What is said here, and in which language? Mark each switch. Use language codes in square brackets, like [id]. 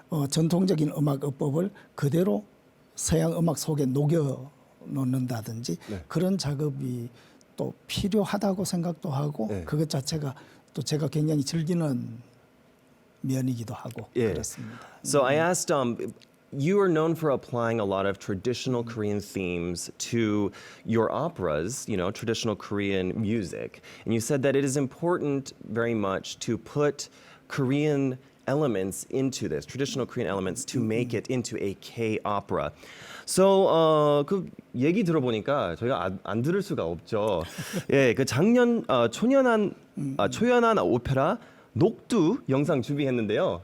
[ko] 전통적인 음악어법을 그대로 서양 음악 속에 녹여 놓는다든지 그런 작업이 또 필요하다고 생각도 하고 그것 자체가 또 제가 굉장히 즐기는 면이기도 하고 그렇습니다. [en] So I asked, you are known for applying a lot of traditional Korean themes to your operas, traditional Korean music. And you said that it is important very much to put Korean elements into this, traditional Korean elements, to make it into a K-opera. [ko] So, 그 얘기 들어보니까 저희가 안 들을 수가 없죠. 예, 그 작년 초연한 오페라 녹두 영상 준비했는데요.